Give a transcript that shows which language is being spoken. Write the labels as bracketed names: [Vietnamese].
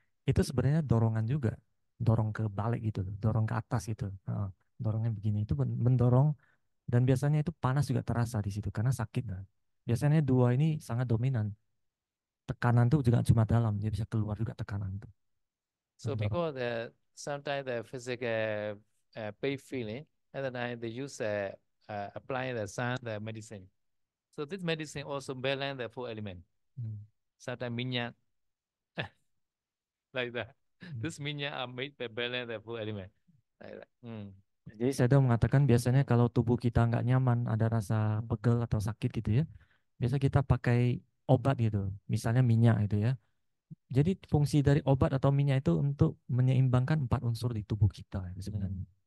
[Indonesian] Itu sebenarnya dorongan juga, dorong ke balik gitu, dorong ke atas gitu. Heeh, dorongnya begini itu mendorong, dan biasanya itu panas juga terasa di situ karena sakit. Nah. Biasanya dua ini sangat dominan. Tekanan tuh juga cuma dalam, dia bisa keluar juga tekanan itu. [English] So [Indonesian] Mendorong. [English] because sometimes the physical pain feeling, at the time they use apply the sun, the medicine. So this medicine also balance the four element. Sometimes minyak like that. This minyak are made to balance the four element. Like that. [Indonesian] Jadi saya udah mengatakan biasanya kalau tubuh kita nggak nyaman, ada rasa pegel atau sakit gitu ya, biasa kita pakai obat gitu, misalnya minyak gitu ya. Jadi fungsi dari obat atau minyak itu untuk menyeimbangkan 4 unsur di tubuh kita itu sebenarnya.